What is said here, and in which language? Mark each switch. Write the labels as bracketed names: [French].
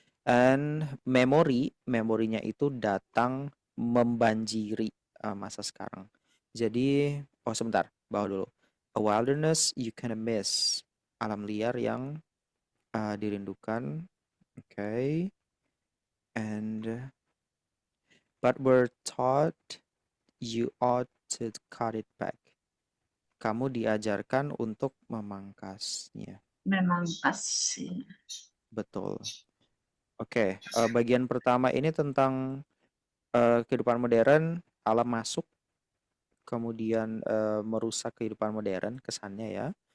[Indonesian] And memorinya itu datang membanjiri masa sekarang. Jadi, sebentar, bawah dulu. [English] A wilderness you can miss. [Indonesian] Alam liar yang dirindukan. Okay. [English] And but we're taught you ought to cut it back. [Indonesian] Kamu diajarkan untuk memangkasnya. Memangkas. Betul. Oke, bagian pertama ini tentang kehidupan modern, alam masuk, kemudian merusak kehidupan modern kesannya ya.